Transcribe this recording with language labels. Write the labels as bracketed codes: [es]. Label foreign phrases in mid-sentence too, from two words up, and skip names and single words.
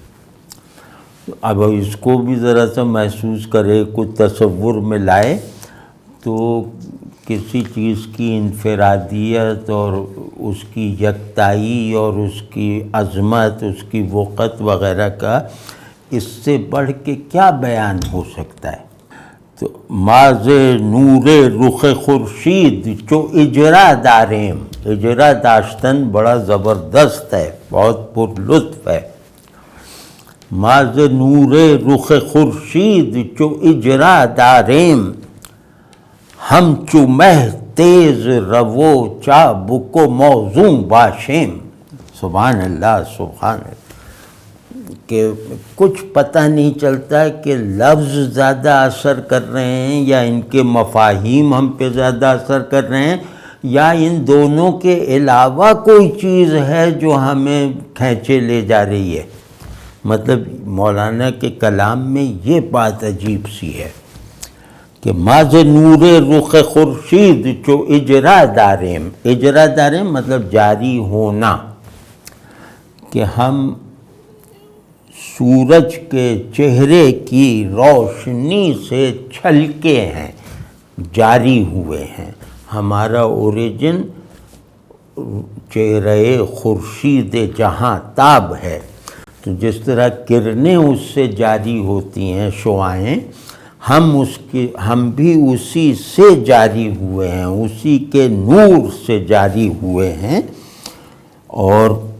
[ur] اب اس کو بھی ذرا سا محسوس کرے، کچھ تصور میں لائے تو کسی چیز کی انفرادیت اور اس کی یکتائی اور اس کی عظمت، اس کی وقت وغیرہ کا اس سے بڑھ کے کیا بیان ہو سکتا ہے؟ [fa] تو ماز نور رخ خورشید چو اجرا داریم، اجرا داشتن [ur] بڑا زبردست ہے، بہت پر لطف ہے۔ [fa] ماز نور رخ خورشید چو اجرا داریم، ہم چو مہ تیز رو چابک و موزوں باشیم۔ [ur] سبحان اللہ، سبحان اللہ، کہ کچھ پتہ نہیں چلتا کہ لفظ زیادہ اثر کر رہے ہیں یا ان کے مفاہیم ہم پہ زیادہ اثر کر رہے ہیں، یا ان دونوں کے علاوہ کوئی چیز ہے جو ہمیں کھینچے لے جا رہی ہے۔ مطلب مولانا کے کلام میں یہ بات عجیب سی ہے کہ [fa] ماز نور رخ خورشید چو اجرا داریم، اجرا داریم [ur] مطلب جاری ہونا، کہ ہم سورج کے چہرے کی روشنی سے چھلکے ہیں، جاری ہوئے ہیں۔ ہمارا اوریجن چہرے خورشید جہاں تاب ہے، تو جس طرح کرنیں اس سے جاری ہوتی ہیں، شعاعیں، ہم بھی اسی سے جاری ہوئے ہیں، اسی کے نور سے جاری ہوئے ہیں، اور